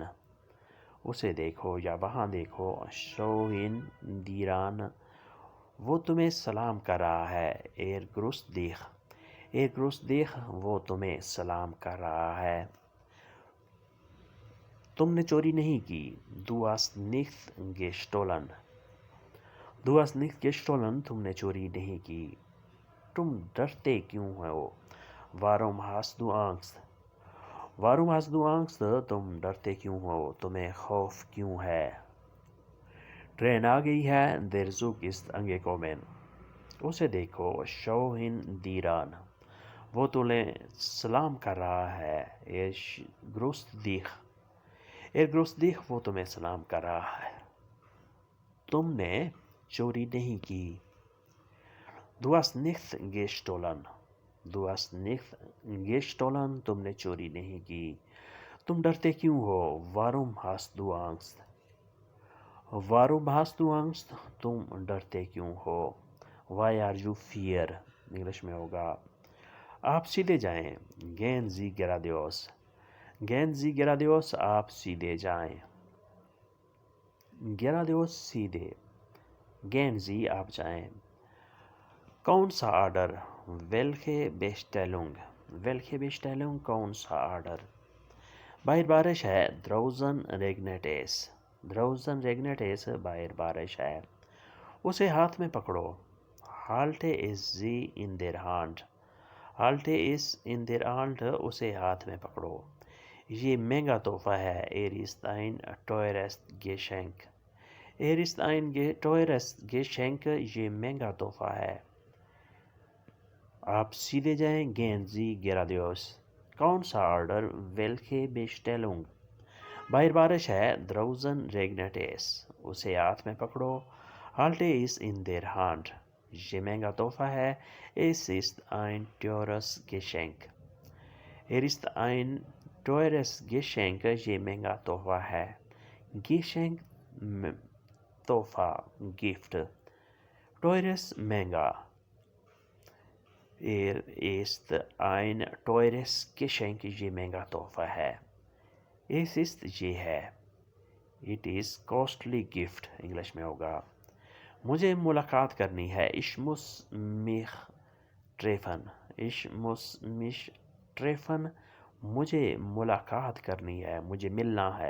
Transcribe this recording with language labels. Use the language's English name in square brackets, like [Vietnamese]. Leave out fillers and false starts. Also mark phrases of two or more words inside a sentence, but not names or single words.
[Urdu] اسے دیکھو یا وہاں دیکھو۔ [German] schau ihn dir an، [Urdu] وہ تمہیں سلام کر رہا ہے۔ [German] er grüßt dich۔ er grüßt dich، [Urdu] وہ تمہیں سلام کر رہا ہے۔ تم نے چوری نہیں کی۔ [German] du hast nicht gestohlen۔ du hast nicht gestohlen، [Urdu] تم نے چوری نہیں کی۔ تم ڈرتے کیوں ہو؟ [German] warum hast du Angst؟ warum hast du Angst، [Urdu] تم ڈرتے کیوں ہو؟ تمہیں خوف کیوں ہے؟ ٹرین آ گئی ہے۔ [German] der Zug ist angekommen۔ [Urdu] اسے دیکھو۔ [German] schau ihn dir an، [Urdu] وہ تمہیں سلام کر رہا ہے۔ [German] er grüßt dich۔ er grüßt dich، [Urdu] وہ تمہیں سلام کر رہا ہے۔ تم نے چوری نہیں کی۔ [German] du hast nicht gestohlen۔ du hast nicht gestohlen، [Urdu] تم نے چوری نہیں کی۔ تم ڈرتے کیوں ہو؟ [German] warum hast du Angst؟ warum hast du Angst، [Urdu] تم ڈرتے کیوں ہو؟ [English] why are you fear؟ [Urdu] انگلش میں ہوگا آپ سیدھے جائیں۔ [German] gehen Sie geradeaus۔ gehen Sie geradeaus، [Urdu] آپ سیدھے جائیں۔ [German] geradeaus، سیدھے۔ gehen Sie، [Urdu] آپ جائیں۔ کون سا آرڈر؟ [German] welche Bestellung۔ welche Bestellung، [Urdu] کون سا آرڈر۔ باہر بارش ہے۔ [German] draußen regnet es۔ draußen regnet es، [Urdu] باہر بارش ہے۔ اسے ہاتھ میں پکڑو۔ [German] halte es sie in der Hand۔ halte es in der Hand، [Urdu] اسے ہاتھ میں پکڑو۔ یہ مہنگا تحفہ ہے۔ [German] er ist ein teures Geschenk۔ er ist ein teures Geschenk، [Urdu] یہ مہنگا تحفہ ہے۔ آپ سیدھے جائیں۔ [German] gehen Sie geradeaus۔ [Urdu] کون سا آرڈر [German] welche Bestellung؟ [Urdu] باہر بارش ہے [German] draußen regnet es، [Urdu] اسے ہاتھ میں پکڑو [German] halte es in der Hand، [Urdu] یہ مہنگا تحفہ ہے [German] es ist ein teures Geschenk، ist ein teures Geschenk، [Urdu] یہ مہنگا تحفہ ہے Geschenk تحفہ گفٹ، teures مہنگا، [German] ist ein teures Geschenk، [Urdu] یہ مہنگا تحفہ ہے [German] es ist [Urdu] یہ ہے [English] it is costly gift [Urdu] انگلش میں ہوگا۔ مجھے ملاقات کرنی ہے [German] ich muss mich treffen، ich muss mich treffen، [Urdu] مجھے ملاقات کرنی ہے، مجھے ملنا ہے۔